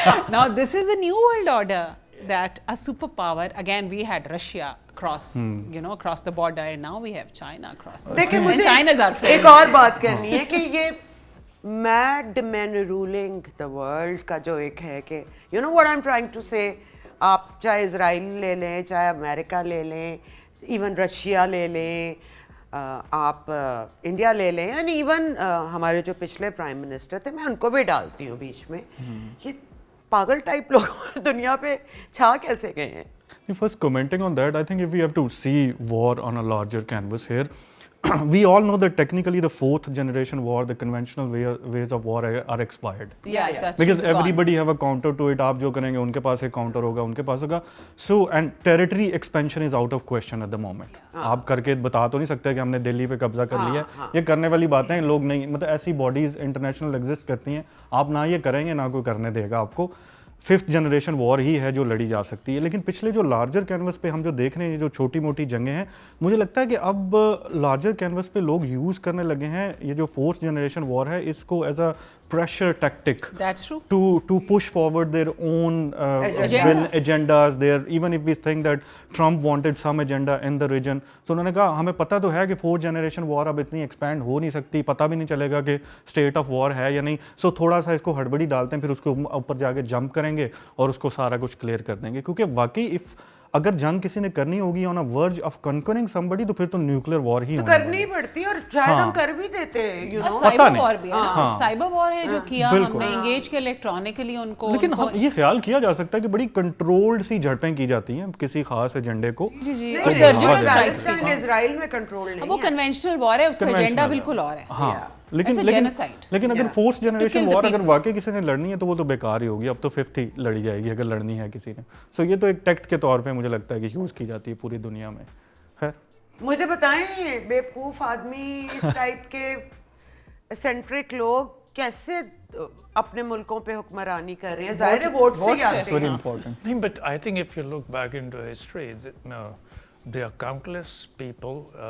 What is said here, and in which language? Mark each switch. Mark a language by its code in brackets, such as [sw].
[en] Now this is a new world order that a superpower, again we had Russia across across the border, and now we have China across the border. [ur] لیکن مجھے [en] China's our friend. [ur] ایک اور بات کرنی ہے کہ یہ [en] mad men ruling the world [ur] کا جو ایک ہے کہ [en] you know what I'm trying to say, [ur] آپ چاہے اسرائیل لے لیں, چاہے امریکہ لے لیں, ایون رشیا لے لیں, آپ انڈیا لے لیں, اینڈ ایون ہمارے جو پچھلے پرائم منسٹر تھے, میں ان کو بھی ڈالتی ہوں بیچ میں, یہ پاگل ٹائپ لوگ دنیا پہ چھا کیسے گئے ہیں. [en] First commenting on that, I think if we have to see war on a larger canvas here, we all know that technically the 4th generation war, the conventional ways of war are expired. Yes, that's Because gone. everybody have a counter to it. [ur] آپ جو کریں گے ان کے پاس ایک counter ہوگا, ان کے پاس ہوگا. [en] So and territory expansion is out of question at the moment. [ur] آپ کر کے بتا تو نہیں سکتے کہ ہم نے دلی پہ قبضہ کر لیا ہے. یہ کرنے والی باتیں لوگ نہیں, مطلب ایسی باڈیز انٹرنیشنل ایگزسٹ کرتی ہیں, آپ نہ یہ کریں گے نہ کوئی کرنے دے گا آپ کو. 5th جنریشن وار ہی ہے جو لڑی جا سکتی ہے. لیکن پچھلے جو لارجر کینوس پہ ہم جو دیکھ رہے ہیں, جو چھوٹی موٹی جنگیں ہیں, مجھے لگتا ہے کہ اب لارجر کینوس پہ لوگ یوز کرنے لگے ہیں یہ جو 4th جنریشن وار ہے, اس کو [en] As a pressure tactic. That's true. To push forward their own agendas there. Even if we think that Trump wanted some agenda in the region, [ur] تو انہوں نے کہا ہمیں پتہ تو ہے کہ 4th generation war اب اتنی ایکسپینڈ ہو نہیں سکتی, پتہ بھی نہیں چلے گا کہ state of war ہے یا نہیں, سو تھوڑا سا اس کو ہڑبڑی ڈالتے ہیں, پھر اس کو اوپر جا کے جمپ کریں گے اور اس کو سارا کچھ کلیئر کر دیں گے. کیونکہ واقعی اگر جنگ کسی نے کرنی ہوگی [en] on a verge of conquering somebody, [ur] تو پھر تو نیوکلیئر وار ہی ہونا کرنی پڑتی, اور شاید ہم کر بھی دیتے ہیں. سائبر وار بھی ہے, سائبر وار ہے جو کیا ہم نے انگیج کے الیکٹرانکلی ان کو. لیکن یہ خیال کیا جا سکتا ہے کہ بڑی کنٹرولڈ سی جھڑپیں کی جاتی ہیں کسی خاص ایجنڈے کو. جی اور سرجیکل اسٹرائکس کی, اسرائیل میں کنٹرول نہیں, وہ کنونشنل وار ہے, اس کا ایجنڈا بالکل اور ہے. ہاں لیکن اگر 4th جنریشن وار اگر واقعی کسی نے لڑنی ہے تو وہ تو بیکار ہی ہوگی, اب تو 5th ہی لڑی جائے گی اگر لڑنی ہے کسی نے. سو یہ تو ایک ٹیکٹ کے طور پہ مجھے لگتا ہے کہ یوز کی جاتی ہے پوری دنیا میں. خیر مجھے بتائیں بیوقوف آدمی اس ٹائپ کے سینٹرک لوگ کیسے اپنے ملکوں پہ حکمرانی کر رہے ہیں؟ ظاہر ہے ووٹ سے آتے ہیں. [en] نہیں, but I think if you look back into history, there are countless people.